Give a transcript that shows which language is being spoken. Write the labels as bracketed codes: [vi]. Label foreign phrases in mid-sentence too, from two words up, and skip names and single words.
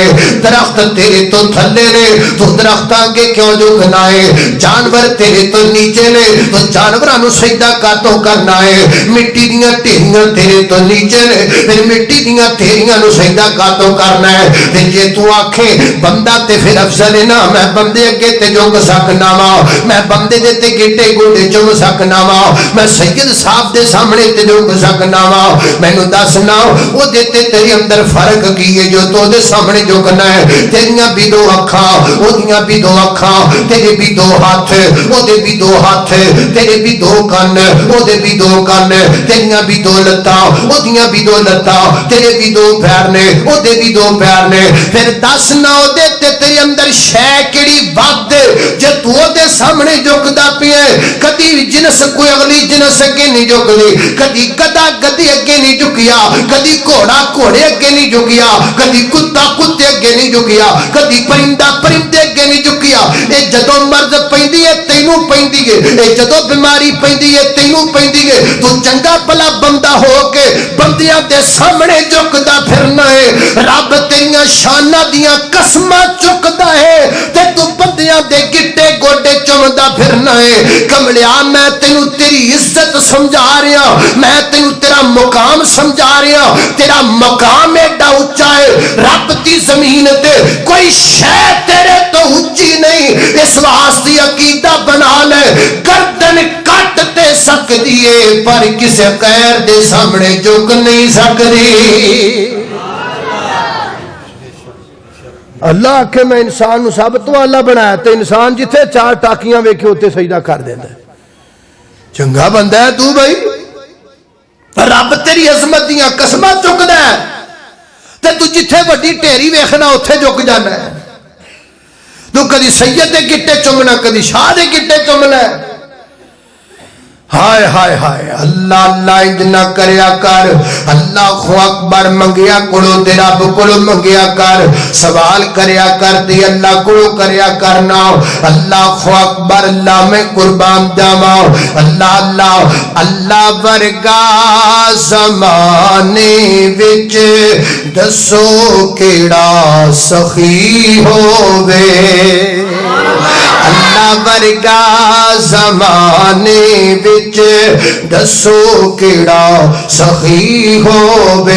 [pa] درخت تیرے تو تھلے نے تو درخت آگے کیوں جھکنا ہے؟ جانور تیرے تو نیچے نے تو جانورانو سجدہ کاتوں کرنا ہے؟ مٹی دیاں ڈھیریاں تیرے تو نیچے نے پھر مٹی دیاں ڈھیریاں نو سجدہ کاتوں کرنا ہے؟ پھر جے تو آکھیں بندہ تے پھر افضل ہے نا, میں بندے اگے تے جھک سکنا وا, میں بندے دے تے گٹے گوڑے چم سکنا وا, میں سید صاحب دے سامنے تے جھک سکنا وا. مینوں دسنا او دے تے تیرے اندر فرق کی ہے جو تو دے سامنے جھکنا ہے؟ تیریاں بھی 2 اکھاں, او دیاں بھی 2 اکھاں, تیرے بھی 2 ہاتھ, او دے بھی 2 ہاتھ, تیرے بھی 2 کان, او دے بھی 2 کان, تیریاں بھی 2 لتاں, او دیاں بھی 2 لتاں, تیرے بھی 2 پیر نے, او دے بھی 2 پیر نے. پھر دسنا او دے تے تیرے اندر شے کیڑی ود جے تو دے سامنے جھکدا پیا ہے؟ کدی جنس کوئی اگلی جنس اگے نہیں جھکدی, کدی گدا گدی اگے نہیں جھکیا, کدی گھوڑا گھوڑے اگے نہیں جھکیا, کدی کتا کتے اگے نہیں جھکیا, کدی پرندہ پرندے اگے نہیں جھکیا. اے جدوں مرض پیندی ہے تینوں پیندی ہے, اے جدوں بیماری پیندی ہے تینوں پیندی ہے, تو چنگا بھلا بندہ ہو کے بندیاں دے سامنے جھکدا پھرنا ہے. رب تیریاں شاناں دیاں قسماں چکدا ہے تے تو بندیاں دے گٹے گوڈے چمدا پھرنا ہے. کملیا میں تینوں تیری عزت سمجھا رہا, میں تینوں تیرا مقام سمجھا رہا. تیرا مقام ایڈا اونچا ہے, رب دی زمین تے کوئی شے تیرے تو اونچی نہیں. اس واسطے عقیدہ بنا لے, گردن کٹ تے سکدی ہے پر کسے غیر دے سامنے جھک نہیں سکدی. اللہ کہ میں انسان نو سب تو اعلی بنایا تے انسان جتھے 4 ٹاکیاں ویکھے اوتے سجدہ کر دیندا ہے. چنگا بندہ ہے تو بھائی, رب تیری عظمت دیاں قسماں چکدا ہے تے تو جتھے وڈی ڈھیری ویکھنا اوتھے جھک جانا ہے. تو کدی سید دے گٹے چومنا, کدی شاہ دے گٹے چومنا ہے. ہائے ہائے ہائے, اللہ اللہ انج نہ کریا کر. [ar] اللہ اکبر [pa] منگیا کڑو تے رب کڑو منگیا کر, سوال کریا کر تے اللہ کڑو کریا کرنا. [ar] اللہ اکبر, [pa] اللہ میں قربان جاواں. اللہ اللہ اللہ ورگا زمانے وچ دسو کیڑا سخی ہووے. اللہ ورگا زمانے وچ دسو کیڑا سخی ہووے.